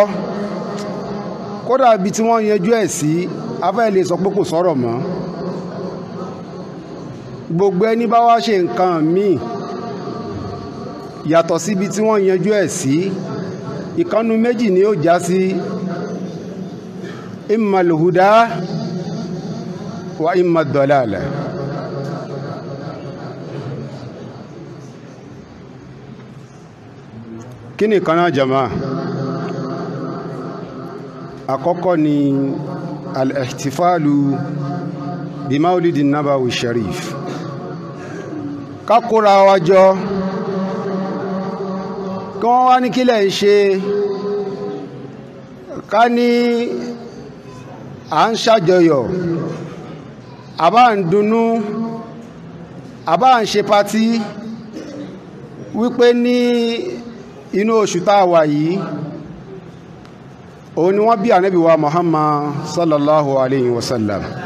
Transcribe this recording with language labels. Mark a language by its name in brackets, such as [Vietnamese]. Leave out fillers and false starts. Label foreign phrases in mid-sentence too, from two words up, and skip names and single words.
[Yoruba] kódà ibi tí wọ́n yanjú ẹ̀ sí, afẹ́ lè sọ pé kò sọ̀rọ̀ mọ́. gbogbo ẹni bá wá ṣe nǹkan míì yàtọ̀ síbi tí wọ́n yanjú ẹ̀ sí, ìkànnù méjì ni ó já sí: [Arabic] imma al-huda wa imma ad-dalala. [Yoruba] kí ni kan náà jama? àkọ́kọ́ ni [Arabic] al-ihtifalu bi maulidi nabawi sharif. [Yoruba] ká kóra wa jọ, kí wọ́n wá ní kílẹ̀ ń ṣe, ká ní à ń ṣàjọyọ̀, àbá ń dunnú, àbá ń ṣe patí wípé ní inú oṣù tá a wà yìí òun ni wọ́n bí ànábì wa Muhammad [Arabic] sallallahu alayhi wa sallam.